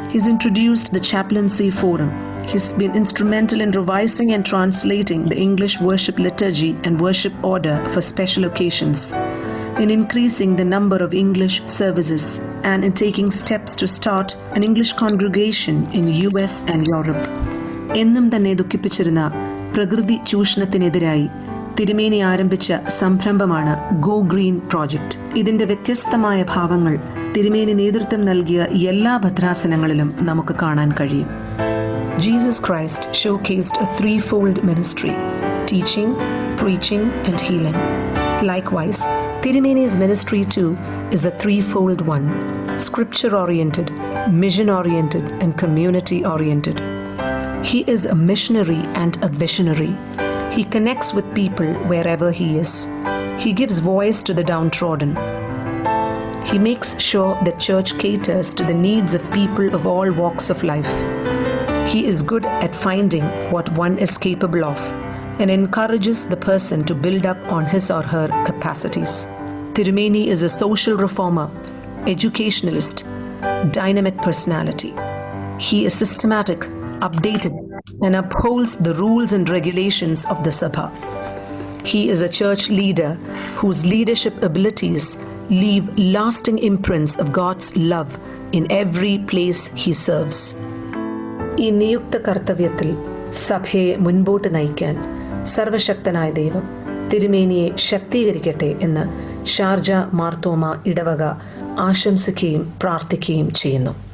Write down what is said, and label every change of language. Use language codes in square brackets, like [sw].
[en] He's introduced the Chaplaincy Forum. He's been instrumental in revising and translating the English worship liturgy and worship order for special occasions, in increasing the number of English services, and in taking steps to start an English congregation in US and Europe. [ml] എന്നും തന്നെ ദുഃഖിപ്പിച്ചിരുന്ന പ്രകൃതി ചൂഷണത്തിനെതിരായി തിരുമേനി ആരംഭിച്ച സംരംഭമാണ് go green project. ഇതിന്റെ വ്യത്യസ്തമായ ഭാവങ്ങൾ തിരുമേനി നേതൃത്വം നൽകിയ എല്ലാ ഭദ്രാസനങ്ങളിലും നമുക്ക് കാണാൻ കഴിയും. [en] Jesus Christ showcased a threefold ministry: teaching, preaching, and healing. Likewise, Thirumeni's ministry too is a threefold one: scripture-oriented, mission-oriented, and community-oriented. He is a missionary and a visionary. He connects with people wherever he is. He gives voice to the downtrodden. He makes sure the church caters to the needs of people of all walks of life. He is good at finding what one is capable of and encourages the person to build up on his or her capacities. Thirumeni is a social reformer, educationalist, dynamic personality. He is systematic, updated, and upholds the rules and regulations of the Sabha. He is a church leader whose leadership abilities leave lasting imprints of God's love in every place he serves. [ml] ഈ നിയുക്ത കർത്തവ്യത്തിൽ സഭയെ മുൻപോട്ട് നയിക്കാൻ സർവശക്തനായ ദൈവം തിരുമേനിയെ ശക്തീകരിക്കട്ടെ എന്ന് Sharjah Marthoma ഇടവക ആശംസിക്കുകയും പ്രാർത്ഥിക്കുകയും ചെയ്യുന്നു.